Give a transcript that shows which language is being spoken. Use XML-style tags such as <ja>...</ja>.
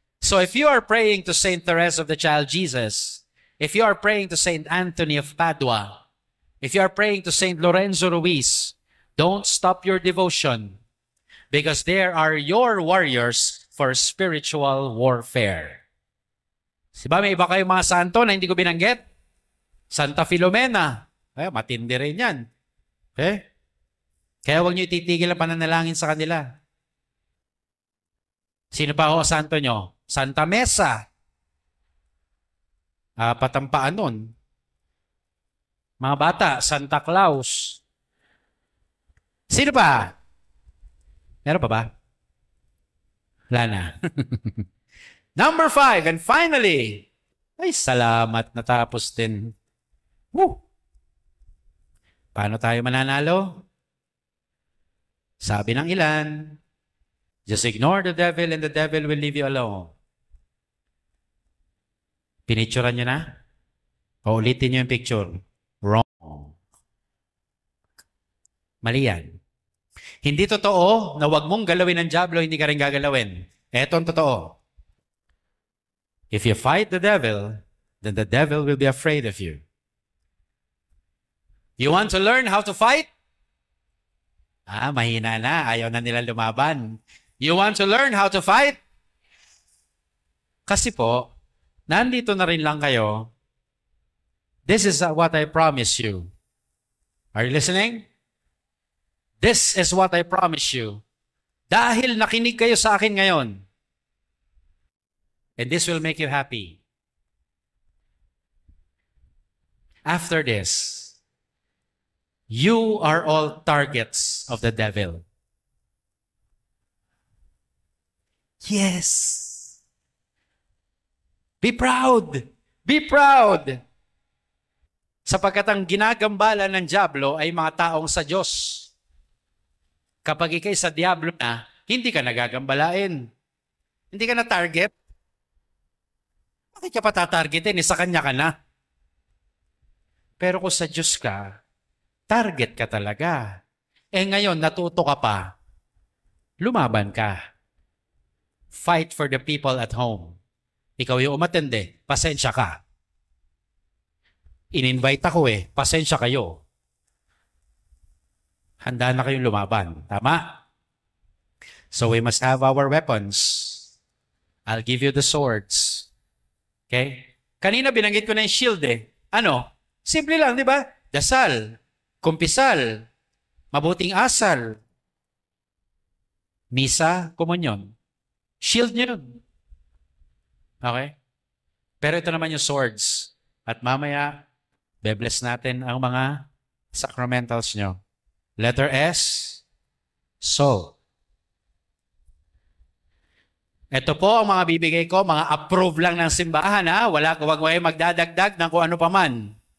<en>So if you are praying to Saint Therese of the Child Jesus, if you are praying to Saint Anthony of Padua, if you are praying to Saint Lorenzo Ruiz, don't stop your devotion because there are your warriors for spiritual warfare.</en> <tl>Diba may iba kayong mga santo na hindi ko binanggit? Santa Filomena. Matindi rin yan. Okay? Kaya huwag niyo ititigil ang pananalangin sa kanila. Sino pa ho santo nyo? Santa Mesa. Patampaan nun. Mga bata, Santa Claus. Sino pa? Meron pa ba? Wala na.</tl> <en>Number 5, and finally,</en> <tl>ay salamat, natapos din. Woo! Paano tayo mananalo? Sabi ng ilan,</tl> <en>just ignore the devil and the devil will leave you alone.</en> <tl>Pinicturean nyo na? O ulitin nyo yung picture. Wrong. Mali yan. Hindi totoo na wag mong galawin ng dyablo, hindi ka rin gagalawin. Eto ang totoo.</tl> <en>If you fight the devil, then the devil will be afraid of you. You want to learn how to fight?</en> <tl>Mahina na. Ayaw na nila lumaban.</tl> <en>You want to learn how to fight?</en> <tl>Kasi po, nandito na rin lang kayo.</tl> <en>This is what I promise you. Are you listening? This is what I promise you.</en> <tl>Dahil nakinig kayo sa akin ngayon.</tl> <en>And this will make you happy. After this, you are all targets of the devil. Yes. Be proud. Be proud.</en> <tl>Sapagkat ang ginagambala ng diablo ay mga taong sa Diyos. Kapag ikay sa diablo na, hindi ka nagagambalain. Hindi ka na target. Bakit ka pa tatargetin? Sa kanya ka na. Pero kung sa Diyos ka, target ka talaga. Ngayon, natuto ka pa. Lumaban ka.</tl> <en>Fight for the people at home.</en> <tl>Ikaw yung umatende, pasensya ka. In-invite ako pasensya kayo. Handa na kayong lumaban. Tama?</tl> <en>So we must have our weapons. I'll give you the swords.</en> <tl>Okay? Kanina binanggit ko na yung shield Ano? Simple lang, di ba? Dasal, kumpisal, mabuting asal, misa, komunyon. Shield nyo yun. Okay? Pero ito naman yung swords. At mamaya, bebless natin ang mga sacramentals nyo.</tl> <en>Letter S, soul.</en> <tl>Ito po ang mga bibigay ko, mga approve lang ng simbahan. Wag magdadagdag ng kung ano pa man.</tl>